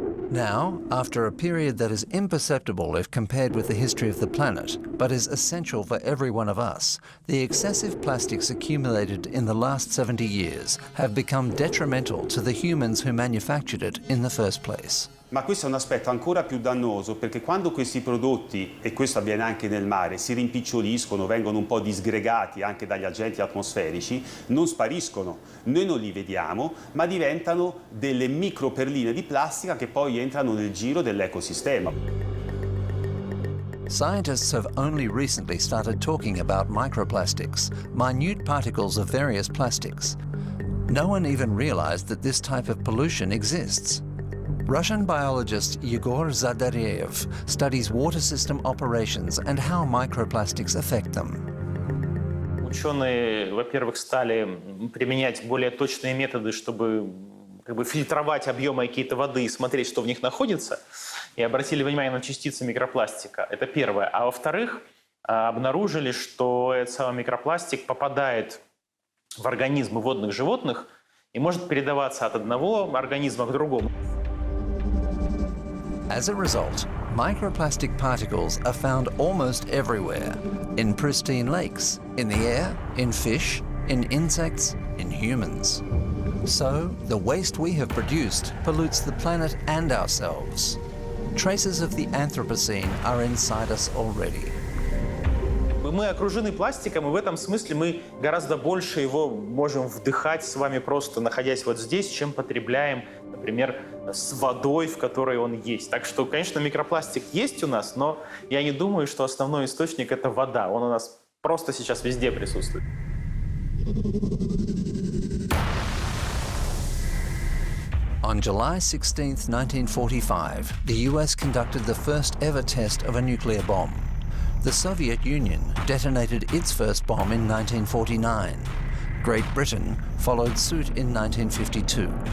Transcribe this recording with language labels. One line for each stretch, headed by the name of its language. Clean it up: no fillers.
English: Now, after a period that is imperceptible if compared with the history of the planet, but is essential for every one of us, the excessive plastics accumulated in the last 70 years have become detrimental to the humans who manufactured it in the first place.
Italian: Ma questo è un aspetto ancora più dannoso perché quando questi prodotti, e questo avviene anche nel mare, si rimpiccioliscono, vengono un po' disgregati anche dagli agenti atmosferici, non spariscono, noi non li vediamo, ma diventano delle microperline di plastica che poi entrano nel giro dell'ecosistema.
English: Scientists have only recently started talking about microplastics, minute particles of various plastics. No one even realized that this type of pollution exists. Russian biologist Yegor Zadariev studies water system operations and how microplastics affect them.
Russian: Ученые, во-первых, стали применять более точные методы, чтобы фильтровать объемы какие-то воды и смотреть, что в них находится, и обратили внимание на частицы микропластика. Это первое. А во-вторых, обнаружили, что этот самый микропластик попадает в организмы водных животных и может передаваться от одного организма к другому.
English: As a result, microplastic particles are found almost everywhere, in pristine lakes, in the air, in fish, in insects, in humans. So, the waste we have produced pollutes the planet and ourselves. Traces of the Anthropocene are inside us already.
Russian: Мы окружены пластиком, и в этом смысле мы гораздо больше его можем вдыхать с вами просто находясь вот здесь, чем потребляем, например, с водой, в которой он есть. Так что, конечно, микропластик есть у нас, но я не думаю, что основной источник – это вода. Он у нас просто сейчас везде присутствует.
English: On July 16, 1945, the US conducted the first ever test of a nuclear bomb. The Soviet Union detonated its first bomb in 1949. Great Britain followed suit in 1952.